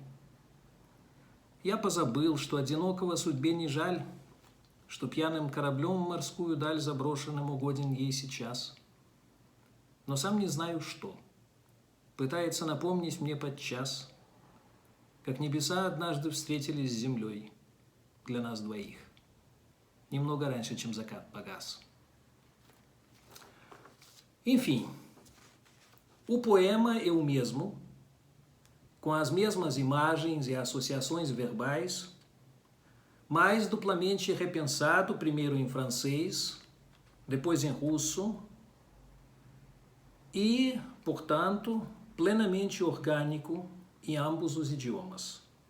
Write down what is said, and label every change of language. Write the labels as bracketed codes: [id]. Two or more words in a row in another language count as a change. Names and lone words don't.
[ru] Я позабыл, что одинокого судьбе не жаль, что пьяным кораблем в морскую даль заброшенным угоден ей сейчас. Но сам не знаю, что. Пытается напомнить мне подчас, как небеса однажды встретились с землей для нас двоих, немного раньше, чем закат погас. [pt] Enfim, o poema é o mesmo, com as mesmas imagens e associações verbais, mas duplamente repensado, primeiro em francês, depois em russo, e, portanto, plenamente orgânico em ambos os idiomas.